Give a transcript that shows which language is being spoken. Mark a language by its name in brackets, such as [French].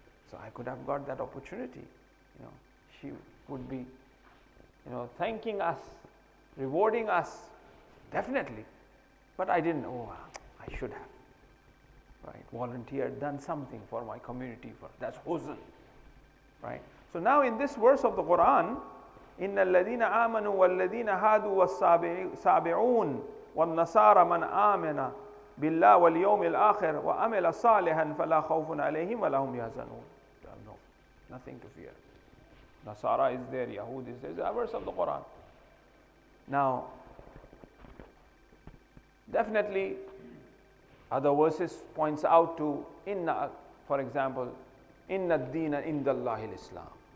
[English] So I could have got that opportunity. She would be, thanking us, rewarding us, definitely. But I didn't. Oh, I should have, right? Volunteered, done something for my community. That's huzn, right? So now in this verse of the Quran, [Arabic] إِنَّ الَّذِينَ آمَنُوا وَالَّذِينَ هَادُوا وَالصَّابِعُونَ وَالنَّصَارَى مَنْ آمَنَ بِاللَّهِ وَالْيَوْمِ الْآخِرِ وَعَمِلَ صَالِحًا فَلَا خَوْفٌ عَلَيْهِمْ وَلَا هُمْ يَحْزَنُونَ. [English] No, nothing to fear. Nasara is there, Yahud is there. It's a verse of the Quran. Now, definitely, other verses points out to inna, for example, [Arabic] inna ad-deena inda Allahi al-Islam.